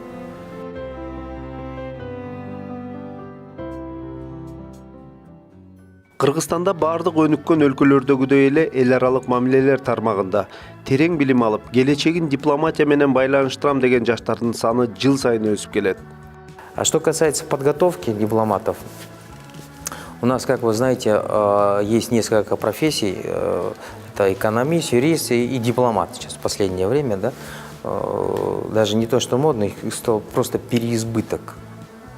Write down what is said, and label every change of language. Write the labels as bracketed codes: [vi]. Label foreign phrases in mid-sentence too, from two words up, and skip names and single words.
[ky] Кыргызстанда бардык өнүккөн өлкөлөрдөгүдөй эле эл аралык мамилелер тармагында терең билим алып, келечегин дипломатия менен байланыштырам деген жаштардын саны жыл сайын өсүп келет. [ru] А что касается подготовки дипломатов, у нас, как вы знаете, есть несколько профессий. Это экономист, юрист и дипломат сейчас в последнее время. Да? Даже не то, что модно, их стал просто переизбыток.